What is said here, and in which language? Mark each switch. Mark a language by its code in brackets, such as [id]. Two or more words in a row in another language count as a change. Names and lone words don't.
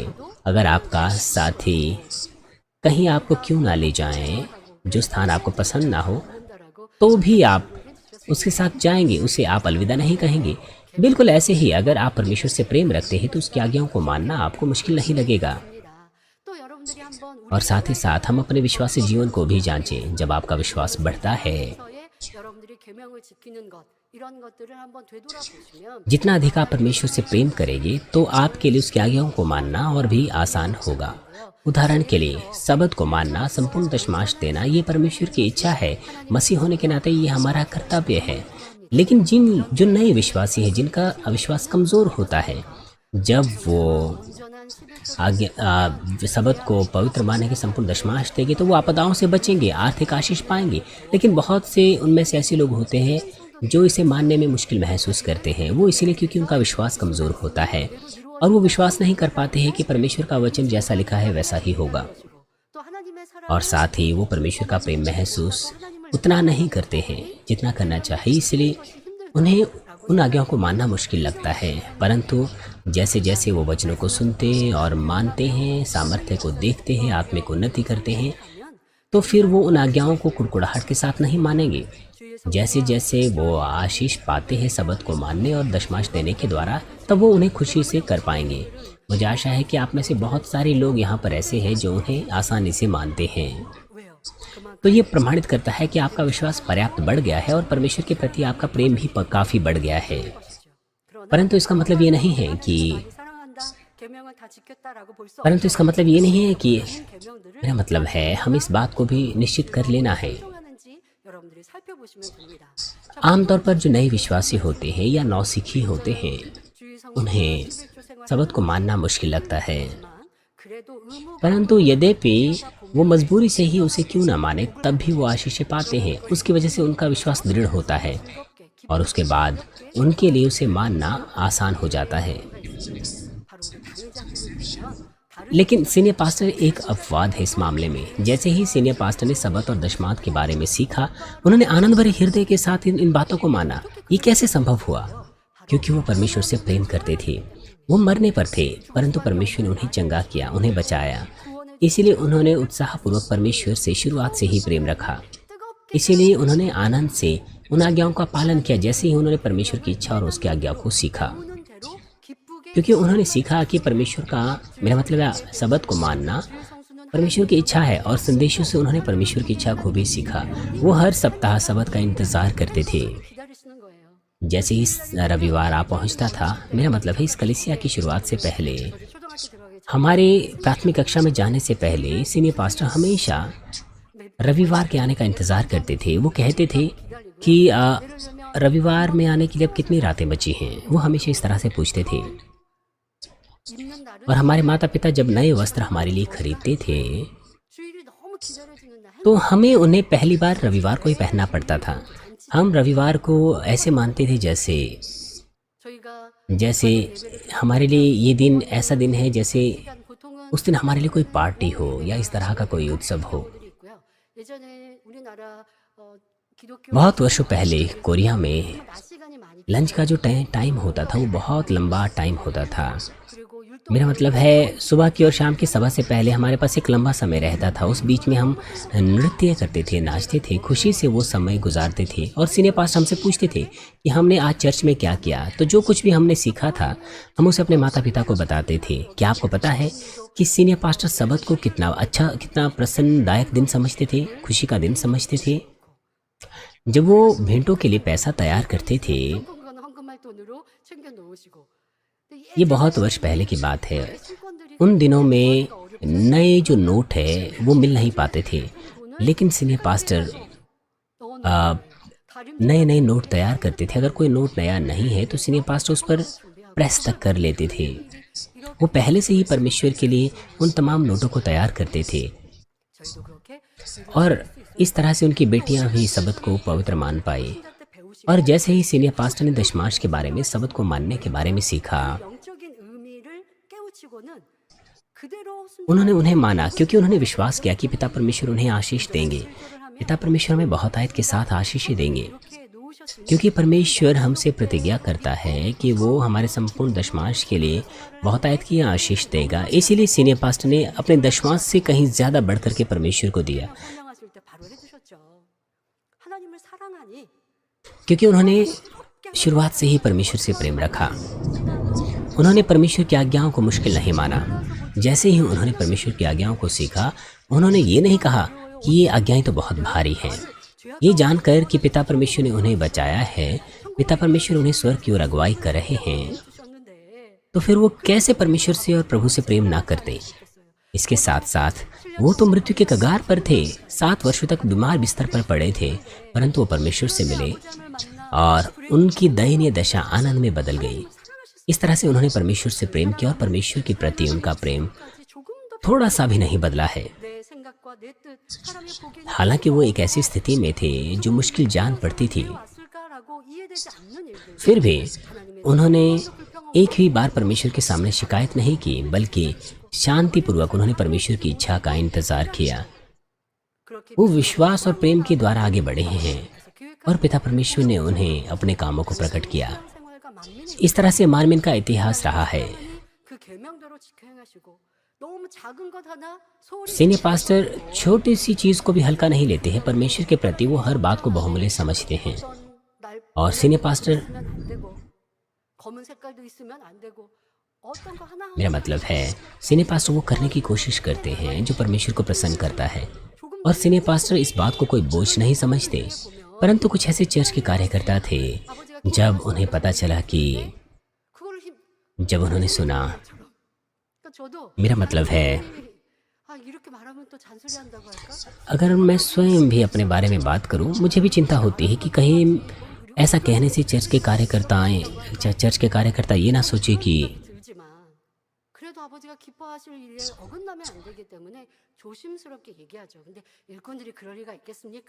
[hi] अगर आपका साथी कहीं आपको क्यों ना ले जाएं, जो स्थान आपको पसंद ना हो, [ko] 한다라고 [hi] तो भी आप उसके साथ जाएंगे, उसे आप अलविदा नहीं कहेंगे। बिल्कुल ऐसे ही अगर आप परमेश्वर से प्रेम रखते हैं, तो उसकी आज्ञाओं को मानना आपको मुश्किल नहीं लगेगा। [ko] 또 여러분들이 한번 [hi] और साथ ही साथ हम अपने विश्वासी जीवन को भी जांचें। जब आपका विश्वास बढ़ता है, [ko] 우리서의 여러분들이 계명을 지키는 것 이런 것들을 한번 되돌아보시면 [hi] जितना अधिक आप परमेश्वर से प्रेम करेंगे तो आपके लिए उसकी आज्ञाओं को मानना और भी आसान होगा। उदाहरण के लिए सबत को मानना, संपूर्ण दशमांश देना, ये परमेश्वर की इच्छा है। मसीह होने के नाते ये हमारा कर्तव्य है। लेकिन जो नए विश्वासी हैं, जिनका अविश्वास कमज़ोर होता है, जब वो [ko] 온전한 11조 [hi] आज्ञा सबत को पवित्र माने के संपूर्ण दशमांश देंगे तो वो आपदाओं से बचेंगे, आर्थिक आशीष पाएंगे। लेकिन बहुत से उनमें से ऐसे लोग होते हैं जो इसे मानने में मुश्किल महसूस करते हैं। वो इसीलिए क्योंकि उनका विश्वास कमज़ोर होता है और वो विश्वास नहीं कर पाते हैं कि परमेश्वर का वचन जैसा लिखा है वैसा ही होगा। [ko] 또 하나님의 사랑 [hi] और साथ ही वो परमेश्वर का प्रेम महसूस उतना नहीं करते हैं जितना करना चाहिए। इसलिए उन्हें उन आज्ञाओं को मानना मुश्किल लगता है। परंतु जैसे जैसे वो वचनों को सुनते और मानते हैं, सामर्थ्य को देखते हैं, आत्मिक उन्नति करते हैं, तो फिर वो उन आज्ञाओं को कुड़कुड़ाहट के साथ नहीं मानेंगे। जैसे जैसे वो आशीष पाते हैं सबत को मानने और दशमांश देने के द्वारा, तब वो उन्हें खुशी से कर पाएंगे। मुझे आशा है कि आप में से बहुत सारे लोग यहाँ पर ऐसे हैं जो उन्हें आसानी से मानते हैं। [ko] 왜요? 그만 [hi] तो ये प्रमाणित करता है कि आपका विश्वास पर्याप्त बढ़ गया है और परमेश्वर के प्रति आपका प्रेम भी काफ़ी बढ़ गया है। [ko] 것이죠. 그러나 [hi] परंतु इसका मतलब ये नहीं है कि [ko] 많이 사랑한다, 계명을 다 지켰다라고 볼 수 [hi] परंतु इसका मतलब ये नहीं है कि [ko] 계명들을 [hi] मेरा मतलब है हम इस बात को भी निश्चित कर लेना है। [ko] 행동하는지 여러분들이 살펴보시면 됩니다. [hi] आमतौर पर जो नए विश्वासी होते हैं या नौसिखी होते हैं, [ko] 주의 성경 [hi] उन्हें [ko] 11조 생활 [hi] सबत को मानना मुश्किल लगता है। [ko] 그래도 의무가 [hi] परंतु यद्यपि वो मजबूरी से ही उसे क्यों ना माने, तब भी वो आशीषें पाते हैं। उसकी वजह से उनका विश्वास दृढ़ होता है और उसके बाद उनके लिए उसे मानना आसान हो जाता है। [ko] 바로 우리 당회자님이시면 다른 [hi] लेकिन [en] senior pastor [hi] एक अपवाद है इस मामले में। जैसे ही [en] senior pastor [hi] ने सबत और दशमांश के बारे में सीखा, उन्होंने आनंद भरे हृदय के साथ इन बातों को माना। ये कैसे संभव हुआ? क्योंकि वो परमेश्वर से प्रेम करते थे। वो मरने पर थे, परंतु परमेश्वर ने उन्हें चंगा किया, उन्हें बचाया। इसीलिए उन्होंने उत्साहपूर्वक परमेश्वर से शुरुआत से ही प्रेम रखा। इसीलिए उन्होंने आनंद से उन आज्ञाओं का पालन किया, जैसे ही उन्होंने परमेश्वर की इच्छा और उसकी आज्ञा को सीखा। [ko] 보는 대로 기쁘게 [hi] क्योंकि उन्होंने सीखा कि परमेश्वर का, मेरा मतलब है सबत को मानना [ko] 성수는 [hi] परमेश्वर की इच्छा है, और संदेशों से उन्होंने परमेश्वर की इच्छा को भी सीखा। वो हर सप्ताह सबत का इंतजार करते थे। [ko] 기다리시는 거예요. [hi] जैसे ही रविवार आ पहुंचता था, मेरा मतलब है इस कलीसिया की शुरुआत से पहले, [ko] 초등학교 들어가기 [hi] हमारे प्राथमिक कक्षा में जाने से पहले [en] senior pastor [hi] हमेशा रविवार के आने का इंतज़ार करते थे। वो कहते थे कि रविवार में आने के लिए अब कितनी रातें बची हैं। वो हमेशा इस तरह से पूछते थे। [ko] 입는 날은 [hi] और हमारे माता पिता जब नए वस्त्र हमारे लिए खरीदते थे, [ko] 주일이 너무 기다려지는 날 [hi] तो हमें उन्हें पहली बार रविवार को ही पहनना पड़ता था। हम रविवार को ऐसे मानते थे [ko] 저희가 [hi] जैसे हमारे लिए ये दिन ऐसा दिन है जैसे [ko] 일단 보통은 [hi] उस दिन हमारे लिए कोई पार्टी हो या इस तरह का कोई उत्सव हो। [ko] 분들이 있고요. 예전에 우리나라 기독교 [hi] बहुत वर्षों पहले कोरिया में [ko] 낮 시간이 많이 [hi] लंच का जो टाइम होता था वो बहुत लंबा टाइम होता था। [ko] 그리고 율동 [hi] मेरा मतलब है सुबह की और शाम की सभा से पहले हमारे पास एक लंबा समय रहता था। उस बीच में हम नृत्य करते थे, नाचते थे, खुशी से वो समय गुजारते थे। और [en] senior pastor [hi] हमसे पूछते थे कि हमने आज चर्च में क्या किया। तो जो कुछ भी हमने सीखा था हम उसे अपने माता पिता को बताते थे। क्या आपको पता है कि [en] senior pastor [hi] सबत को कितना अच्छा, कितना प्रसन्नदायक दिन समझते थे, खुशी का दिन समझते थे। जब वो भेंटों के लिए पैसा तैयार करते थे, [ko] 건강한 황금알 돈으로 챙겨 놓으시고 [hi] ये बहुत वर्ष पहले की बात है। [ko] 신권들이 [hi] उन दिनों में नए जो नोट है वो मिल नहीं पाते थे, लेकिन [en] senior pastor [ko] 넣어놓은 다림 [hi] नए नए नोट तैयार करते थे। अगर कोई नोट नया नहीं है तो [en] senior pastor [hi] उस पर प्रेस तक कर लेते थे। वो पहले से ही परमेश्वर के लिए उन तमाम नोटों को तैयार करते थे [ko] 저희도 그렇게 [hi] और इस तरह से उनकी बेटियां भी सबत को पवित्र मान पाई। [ko] 신자 때 배우시고 [hi] और जैसे ही [en] senior pastor [hi] ने दशमांश के बारे में, सबत को मानने के बारे में सीखा, [ko] 영적인 의미를 깨우치고는 그대로 [hi] उन्होंने उन्हें माना, क्योंकि उन्होंने विश्वास किया कि पिता परमेश्वर उन्हें आशीष देंगे। पिता परमेश्वर हमें बहुत आयत के साथ आशीष देंगे, [ko] 이렇게 놓으셨으니 [hi] क्योंकि परमेश्वर हमसे प्रतिज्ञा करता है कि वो हमारे संपूर्ण दशमांश के लिए बहुत आयत की आशीष देगा। इसीलिए [en] senior pastor [hi] ने अपने दशमांश से कहीं ज़्यादा बढ़ करके परमेश्वर को दिया, [ko] 설명하실 때 바로 해주셨죠. 하나님을 사랑하니 [hi] क्योंकि उन्होंने शुरुआत से ही परमेश्वर से प्रेम रखा। उन्होंने परमेश्वर की आज्ञाओं को मुश्किल नहीं माना। जैसे ही उन्होंने परमेश्वर की आज्ञाओं को सीखा, उन्होंने ये नहीं कहा कि ये आज्ञाएं तो बहुत भारी हैं। ये जानकर कि पिता परमेश्वर ने उन्हें बचाया है, पिता परमेश्वर उन्हें स्वर्ग की ओर अगुवाई कर रहे हैं, [ko] 주셨는데 [hi] तो फिर वो कैसे परमेश्वर से और प्रभु से प्रेम ना करते। इसके साथ साथ वो तो मृत्यु के कगार पर थे, 7 वर्षों तक बीमार बिस्तर पर पड़े थे, परंतु वो परमेश्वर से मिले और उनकी दयनीय दशा आनंद में बदल गई। इस तरह से उन्होंने परमेश्वर से प्रेम किया और परमेश्वर के प्रति उनका प्रेम [ko] 조금 더 [hi] थोड़ा सा भी नहीं बदला है। [ko] 내 생각과 내 뜻 사람이 보기에는 [hi] हालांकि वो एक ऐसी स्थिति में थे जो मुश्किल जान पड़ती थी, [ko] 왔을까라고 이해되지 않는 일들 [hi] फिर भी उन्होंने एक भी बार परमेश्वर के सामने शिकायत नहीं की, बल्कि शांतिपूर्वक उन्होंने परमेश्वर की इच्छा का इंतजार किया। [ko] 그렇게 [hi] वो विश्वास और प्रेम के द्वारा आगे बढ़े हैं [ko] 교회가 [hi] और पिता परमेश्वर ने उन्हें अपने कामों को प्रकट किया। [ko] 생활과 만민의 [hi] इस तरह से मार्मिन का इतिहास रहा है। [ko] 그 계명대로 지켜 행하시고 너무 작은 것 하나 소홀히 [en] senior pastor [hi] छोटी सी चीज को भी हल्का नहीं लेते हैं। परमेश्वर के प्रति वो हर बात को बहुमूल्य समझते हैं। [ko] 어떤 날 [hi] और [en] senior pastor, [ko] 있으면 안 되고 검은 색깔도 있으면 안 되고 어떤 거 하나 [hi] मेरा मतलब है [en] senior pastor [hi] वो करने की कोशिश करते हैं जो परमेश्वर को प्रसन्न करता है, और [en] senior pastor [hi] इस बात को कोई बोझ नहीं समझते। परंतु कुछ ऐसे चर्च के कार्यकर्ता थे, जब उन्हें पता चला कि [ko] 그거를 힘 [hi] जब उन्होंने सुना, [ko] 그러니까 저도 [hi] मेरा मतलब है [ko] 아 이렇게 말하면 또 잔소리 한다고 할까? [hi] अगर मैं स्वयं भी अपने बारे में बात करूं, मुझे भी चिंता होती है कि कहीं ऐसा कहने से चर्च के कार्यकर्ता ये ना सोचे कि [ko] 들지만 그래도 아버지가 기뻐하실 일에 어긋나면 안 되기 때문에 조심스럽게 얘기하죠. 근데 일꾼들이 그럴 리가 있겠습니까?